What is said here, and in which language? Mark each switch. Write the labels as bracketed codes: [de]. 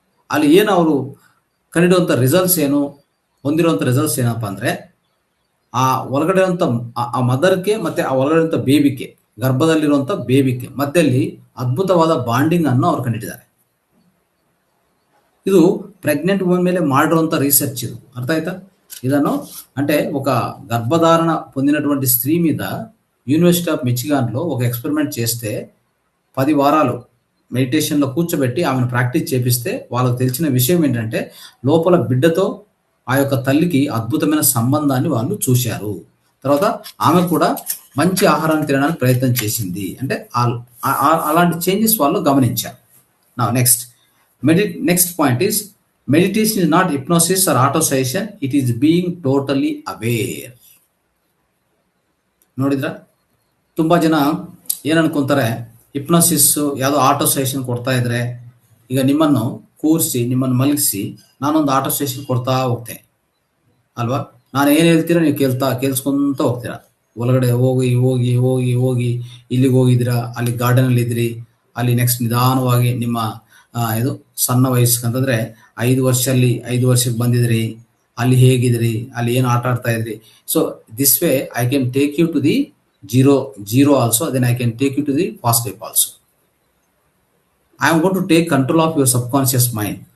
[kn] ಅಲ್ಲಿ ಏನು ಅವರು ಕಂಡಿಡುವಂಥ ರಿಸಲ್ಟ್ಸ್ ಏನು, ಹೊಂದಿರುವಂಥ ರಿಸಲ್ಟ್ಸ್ ಏನಪ್ಪ ಅಂದ್ರೆ, ಆ ಒಳಗಡೆ ಇರುವಂಥ ಆ ಮದರ್ಗೆ ಮತ್ತೆ ಆ ಒಳಗಡೆ ಇರುವಂಥ ಬೇಬಿಗೆ, ಗರ್ಭದಲ್ಲಿರುವಂಥ ಬೇಬಿಗೆ ಮಧ್ಯದಲ್ಲಿ ಅದ್ಭುತವಾದ ಬಾಂಡಿಂಗ್ ಅನ್ನು ಅವ್ರು ಕಂಡಿಟ್ಟಿದ್ದಾರೆ. ಇದು ಪ್ರೆಗ್ನೆಂಟ್ ವುಮೆನ್ ಮೇಲೆ ಮಾಡಿರುವಂಥ ರಿಸರ್ಚ್. ಇದು అర్థ ಆಯ್ತಾ? ಇದನ್ನು [te] అంటే ఒక గర్భధారణ పొందినటువంటి స్త్రీ మీద యూనివర్సిటీ ఆఫ్ మిచిగాన్లో ఒక ఎక్స్పెరిమెంట్ చేస్తే 10 వారాలు మెడిటేషన్లో కూర్చోబెట్టి ఆమెను ప్రాక్టీస్ చేపిస్తే వాళ్ళకు తెలిసిన విషయం ఏంటంటే, లోపల బిడ్డతో ఆ యొక్క తల్లికి అద్భుతమైన సంబంధాన్ని వాళ్ళు చూశారు. తర్వాత ఆమె కూడా మంచి ఆహారాన్ని తినడానికి ప్రయత్నం చేసింది. అంటే అలాంటి చేంజెస్ వాళ్ళు గమనించారు. [en] నా next point is, meditation is not hypnosis or auto suggestion, it is being totally aware. [kn] ನೋಡಿದ್ರ, ತುಂಬಾ ಜನ ಏನ್ ಅನ್ಕೊಂತಾರೆ, ಹಿಪ್ನೋಸಿಸ್ ಯಾವುದೋ ಆಟೋ ಸಜೆಷನ್ ಕೊಡ್ತಾ ಇದ್ರೆ, ಈಗ ನಿಮ್ಮನ್ನು ಕೂರಿಸಿ ನಿಮ್ಮನ್ನು ಮಲಗಿಸಿ ನಾನೊಂದು ಆಟೋ ಸಜೆಷನ್ ಕೊಡ್ತಾ ಹೋಗ್ತೇನೆ ಅಲ್ವಾ. ನಾನು ಏನು ಹೇಳ್ತೀರಾ ನೀವು ಕೇಳಿಸ್ಕೊಂತ ಹೋಗ್ತೀರಾ. ಒಳಗಡೆ ಹೋಗಿ ಹೋಗಿ ಹೋಗಿ ಹೋಗಿ ಇಲ್ಲಿಗೆ ಹೋಗಿದ್ದೀರಾ, ಅಲ್ಲಿ ಗಾರ್ಡನ್ ಅಲ್ಲಿ ಇದ್ರಿ, ಅಲ್ಲಿ ನೆಕ್ಸ್ಟ್ ನಿಧಾನವಾಗಿ ನಿಮ್ಮ ಇದು ಸಣ್ಣ ವಯಸ್ಸಂತಂದ್ರೆ 5 ವರ್ಷಕ್ಕೆ ಬಂದಿದ್ರಿ, ಅಲ್ಲಿ ಹೇಗಿದ್ರಿ, ಅಲ್ಲಿ ಏನು ಆಟ ಆಡ್ತಾ ಇದ್ರಿ. [en] So this way I can take you to the zero also, then I can take you to the fast sleep also. I am going to take control of your subconscious mind.